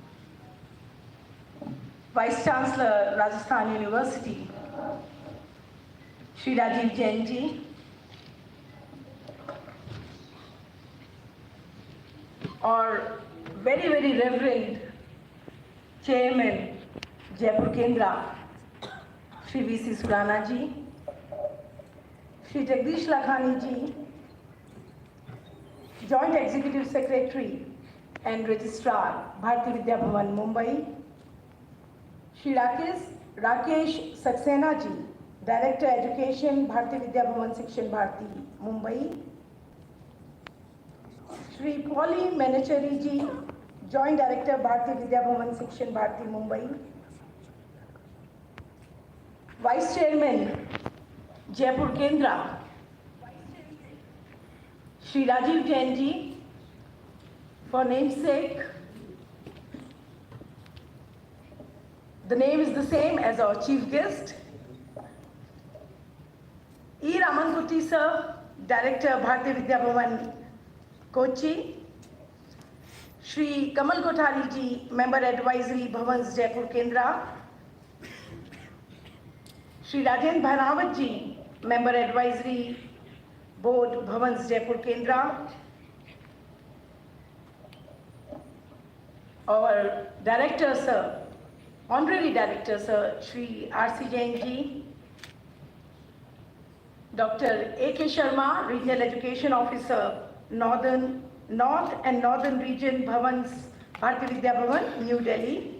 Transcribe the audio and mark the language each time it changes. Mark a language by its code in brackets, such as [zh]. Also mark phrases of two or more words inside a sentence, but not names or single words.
[en] Vice Chancellor, Rajasthan University, Shri Rajiv Jainji, or very, very reverend Chairman, Jaipur Kendra, Shri V.C. Surana ji, Shri Jagdish Lakhani ji, Joint Executive Secretary and Registrar, Bharatiya Vidya Bhavan, Mumbai, Shri Rakesh Saxena ji, Director Education, Bharatiya Vidya Bhavan, Section Bharati, Mumbai, Shri Polly Menachari ji, Joint Director, Bharatiya Vidya Bhavan, Section Bharati, Mumbai, Vice Chairman, Jaipur Kendra, Shri Rajiv Jainji, for namesake. The name is the same as our chief guest. E. Ramankuti sir, Director, Bharatiya Vidya Bhavan, Kochi. Shri Kamal Kothari ji, Member Advisory, Bhavans, Jaipur Kendra. Shri Rajen Bhanawat ji, Member Advisory Board, Bhavans, Jaipur Kendra. Our Director sir, Honorary Director sir, Shri R.C. Jain ji. Dr. A.K. Sharma, Regional Education Officer, North and Northern Region, Bhavans, Bharatiya Vidya Bhavan, New Delhi.